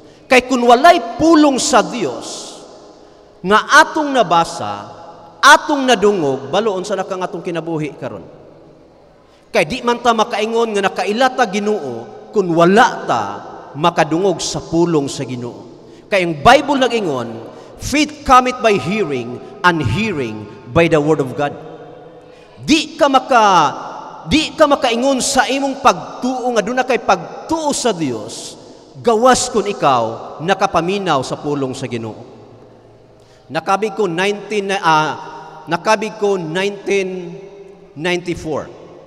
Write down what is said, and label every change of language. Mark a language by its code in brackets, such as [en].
[ceb] Kay kun walay pulong sa Dios nga atong nabasa, atong nadungog, baloon sa nakang atong kinabuhi karon. Kay di man ta makaingon nga nakailata Ginoo kung wala ta makadungog sa pulong sa Ginoo. Kay ang Bible nag-ingon, [en] faith cometh by hearing, and hearing by the word of God. [ceb] Di ka makaingon sa imong pagtuo nga aduna kay pagtuo sa Dios, gawas kun ikaw nakapaminaw sa pulong sa Ginoo. Nakabig ko 1994.